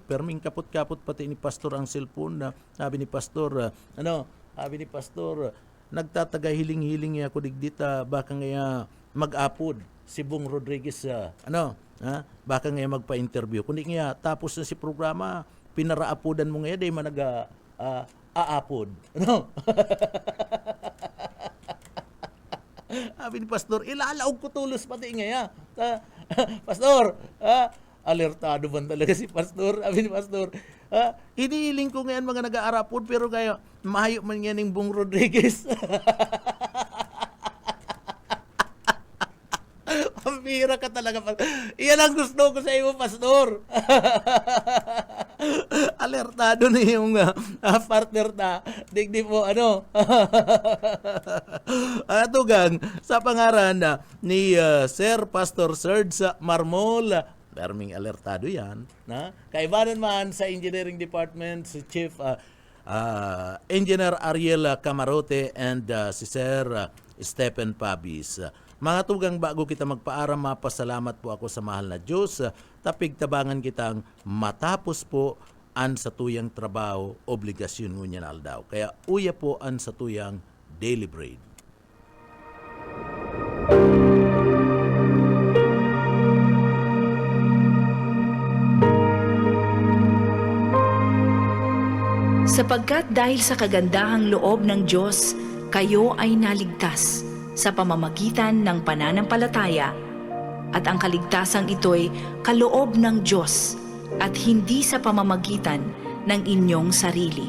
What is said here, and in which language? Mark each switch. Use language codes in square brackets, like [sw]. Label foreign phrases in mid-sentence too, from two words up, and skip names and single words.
[bik] Perming kapot-kapot pati ni Pastor ang cellphone. Sabi ni Pastor, nagtataga hiling-hiling ako digdita, baka ngaya mag-apod si Bong Rodriguez, baka ngaya magpa-interview. Kundi ngaya, tapos na si programa, pinaraapodan mo ngaya, day man aapod. Sabi ni Pastor, ilalaog ko tulos pati ngaya. Pastor, [tl] alertado ba talaga si Pastor? [bik] Sabi ni Pastor, hinihiling ko ngayon mga nag-aarapod, pero kaya mahayo man yan ng Bong Rodriguez. [tl] Pambira ka talaga. Iyan ang gusto ko sa iyo, Pastor. Alertado na yung partner na. [bik] Digdi po, tugang sa pangaran ni Sir Pastor Serge Marmol. Perming alertado yan. Kaibanan man sa [en] engineering department, [bik] si Chief Engineer Ariel Camarote and si Sir Stephen Pabis. Mga tugang, bago kita magpaaram, mapasalamat po ako sa mahal na Diyos. Tapig tabangan kitang matapos po an sa tuyang trabaho, obligasyon ngunyan aldaw. Kaya uya po an sa tuyang [en] daily bread. [tl] Sapagkat dahil sa kagandahang loob ng Diyos, kayo ay naligtas sa pamamagitan ng pananampalataya, at ang kaligtasang ito'y kaloob ng Diyos at hindi sa pamamagitan ng inyong sarili.